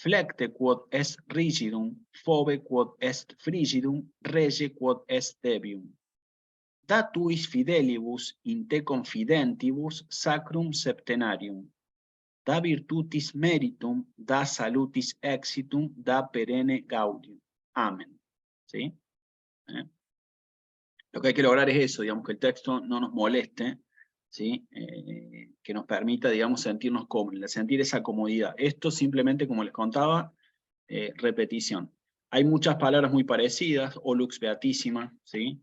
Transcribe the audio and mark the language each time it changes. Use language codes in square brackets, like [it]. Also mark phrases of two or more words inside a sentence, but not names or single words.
[la] flecte quod est rigidum, fobe quod est frigidum, rege quod est debium. Da tuis fidelibus in te confidentibus sacrum septenarium. Da virtutis meritum, da salutis exitum, da perenne gaudium. [es] Amén. ¿Sí? Lo que hay que lograr es eso, digamos, que el texto no nos moleste, ¿sí? Que nos permita, digamos, sentirnos cómodos, sentir esa comodidad. Esto simplemente, como les contaba, repetición. Hay muchas palabras muy parecidas, [la] o lux beatísima, [es] ¿sí?